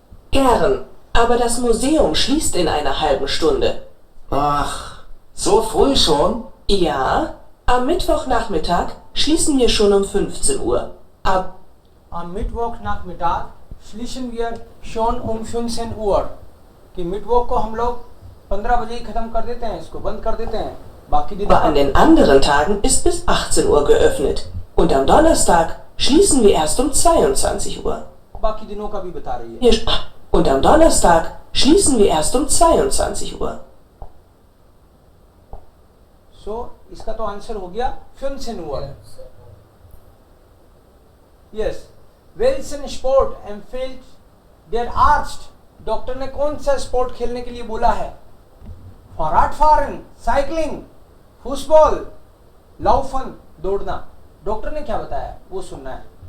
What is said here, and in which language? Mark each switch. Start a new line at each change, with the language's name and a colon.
German: Gern, aber das Museum schließt in einer halben Stunde. Ach, so früh schon? Ja, am Mittwochnachmittag schließen wir schon um 15 Uhr. Am Mittwochnachmittag schließen wir schon um 15 Uhr.
Hindi: कि मिडवॉक को हम लोग 15 बजे ही खत्म कर देते हैं, इसको बंद कर देते हैं. बाकी दिन
German: Aber an den anderen Tagen ist bis 18 Uhr geöffnet. Und am Donnerstag schließen wir erst um 22 Uhr.
Hindi: बाकी दिनों का भी बता रही है.
German: Und am Donnerstag schließen wir erst um 22 Uhr.
Hindi: So, इसका तो आंसर हो गया
German: 15 Uhr.
English: Yes.
German: Welchen Sport empfiehlt der Arzt?
Hindi: Doctor ने कौन सा स्पोर्ट खेलने के लिए बोला है? Fahrradfahren, साइकिलिंग, फुटबॉल, लाउफन, दौड़ना. डॉक्टर ने क्या बताया वो सुनना है.